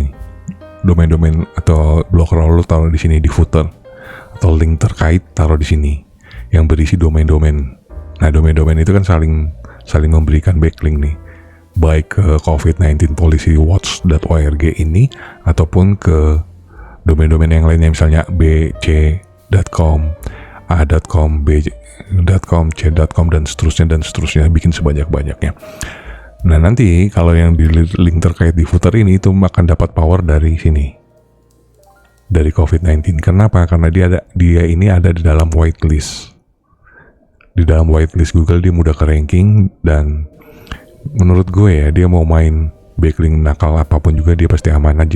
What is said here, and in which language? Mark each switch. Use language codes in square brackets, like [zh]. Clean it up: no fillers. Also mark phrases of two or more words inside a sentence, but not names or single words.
[id] Domain-domain atau blog lo taruh di sini di footer, atau link terkait taruh di sini yang berisi domain-domain. Nah, domain-domain itu kan saling memberikan backlink nih, baik ke COVID-19 policywatch.org ini ataupun ke domain-domain yang lainnya, misalnya bc.com, a.com, b.com, c.com dan seterusnya, bikin sebanyak-banyaknya. Nah, nanti kalau yang di link terkait di footer ini itu akan dapat power dari sini, dari COVID-19. Kenapa? Karena dia ini ada di dalam whitelist. Di dalam whitelist Google dia mudah ke ranking, dan menurut gue ya, dia mau main backlink nakal apapun juga dia pasti aman aja.